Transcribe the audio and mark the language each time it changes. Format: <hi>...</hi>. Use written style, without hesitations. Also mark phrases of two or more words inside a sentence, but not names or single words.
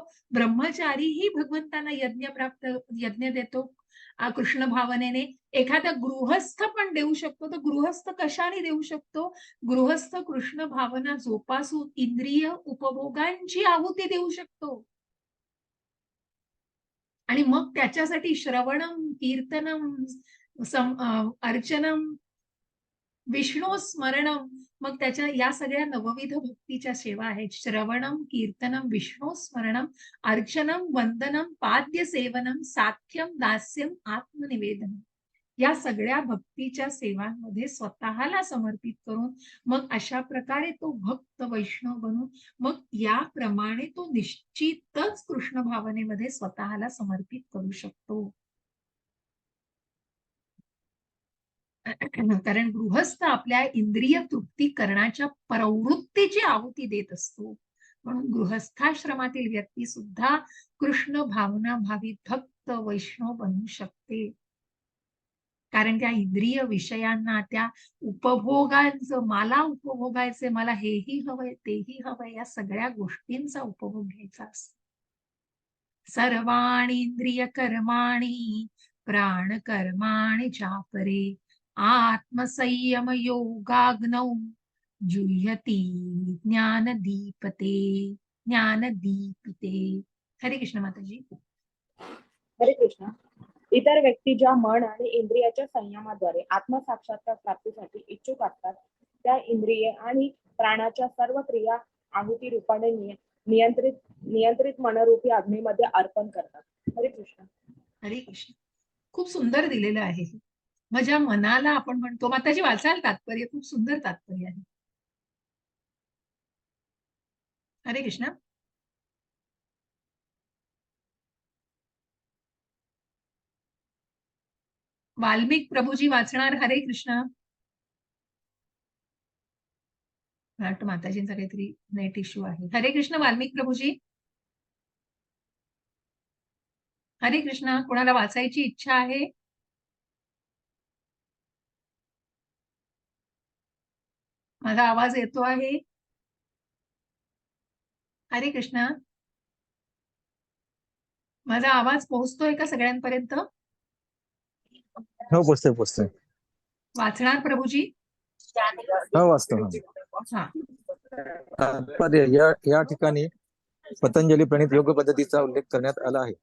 <mr>ब्रह्मचारीही भगवंतांना यज्ञ देतो कृष्ण भावनेने. एखादा गृहस्थ पण देऊ शकतो. तर गृहस्थ कशाने देऊ शकतो? गृहस्थ कृष्ण भावना जोपासून इंद्रिय उपभोगांची आहुती देऊ शकतो. आणि मग त्याच्यासाठी</mr> <sa>श्रवणम, कीर्तनम, अर्चनम, विष्णू स्मरणम,</sa> <mr>मग त्याच्या या सगळ्या नवविध भक्तीच्या सेवा आहेत.</mr> <sa>श्रवणम, कीर्तनम, विष्णू स्मरणम, अर्चनम, वंदनम, पाद्य सेवनम, साख्यम, दास्यम, आत्मनिवेदनम.</sa> <mr>या सगळ्या भक्तीच्या सेवांमध्ये स्वतःला समर्पित करून मग अशा प्रकारे तो भक्त वैष्णव बनून मग याप्रमाणे तो निश्चितच कृष्ण भावनेमध्ये स्वतःला समर्पित करू शकतो. कारण गृहस्थ आपल्या इंद्रिय तृप्ती करण्याच्या प्रवृत्तीची आहुती देत असतो. म्हणून गृहस्थाश्रमातील व्यक्ती सुद्धा कृष्ण भावना भावित भक्त वैष्णव बनू शकते. कारण त्या इंद्रिय विषयांना, त्या उपभोगांचं, मला उपभोगायचे, मला हेही हवंय तेही हवंय, या सगळ्या गोष्टींचा उपभोग घ्यायचा असतो.</mr> <sa>सर्वाणींद्रिय कर्माणि प्राण कर्माणि चापरे आत्मसंयम योगाग्नौ जुह्यति ज्ञानदीपते ज्ञानदीपिते.</sa> <mr>हरे कृष्ण माताजी. हरे कृष्ण. इतर व्यक्ती ज्या मन आणि इंद्रियाच्या संयमाद्वारे आत्मसाक्षात्कार प्राप्तीसाठी इच्छुक असतात, त्या इंद्रिये आणि प्राणाच्या सर्व क्रिया आहुती रूपाने नियंत्रित नियंत्रित मनरूपी अग्नीमध्ये अर्पण करतात. हरे कृष्ण. हरे कृष्ण. खूप सुंदर दिलेलं आहे हे. माझ्या मनाला आपण म्हणतो, माताजी वाचाल तात्पर्य, खूप सुंदर तात्पर्य आहे. हरे कृष्ण. वाल्मिक प्रभूजी वाचणार. हरे कृष्ण. मला वाटतं माताजींचा काहीतरी नेट इश्यू आहे. हरे कृष्ण वाल्मिक प्रभूजी. हरे कृष्ण. कोणाला वाचायची इच्छा आहे? माझा आवाज येतो आहे? हरे कृष्ण. माझा आवाज पोहोचतोय का सगळ्यांपर्यंत? हो, पोचतोय. वाचणार प्रभूजी? हो, वाचतो. हा. तात्पर्य या ठिकाणी पतंजली प्रणीत योग पद्धतीचा उल्लेख करण्यात आला आहे.</mr>